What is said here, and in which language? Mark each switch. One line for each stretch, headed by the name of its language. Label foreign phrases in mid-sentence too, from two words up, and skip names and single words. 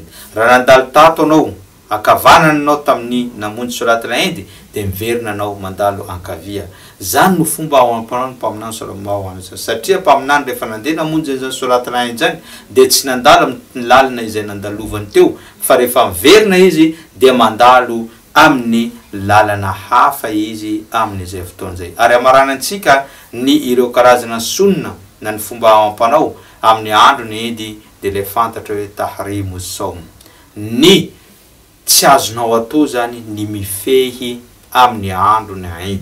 Malagasy: Raha nandalo tato anao akavanana anao tamin'ny namonjy
Arabic: صلاة العيد
Malagasy: dia miverina anao mandalo ankavia. Zany no fomba amam-panao ny mpaminany
Arabic: صلى الله عليه وسلم,
Malagasy: satria mpaminany rehefa nandeha namonjy zany
Arabic: صلاة العيد
Malagasy: zany dia tsy nandalo amin'ny lalana izay nandalovany teo, fa rehefa miverina izy dia mandalo amin'ny lalana hafa izy amin'izay fotoana zay. Ary amaranantsika ny ireo karazana sunna na ny fomba amam-panao amin'ny androny Eid dia le fantatra hoe
Arabic: تحريم الصوم,
Malagasy: ny tsy azonao atao zany ny mifehy amin'ny androny Eid.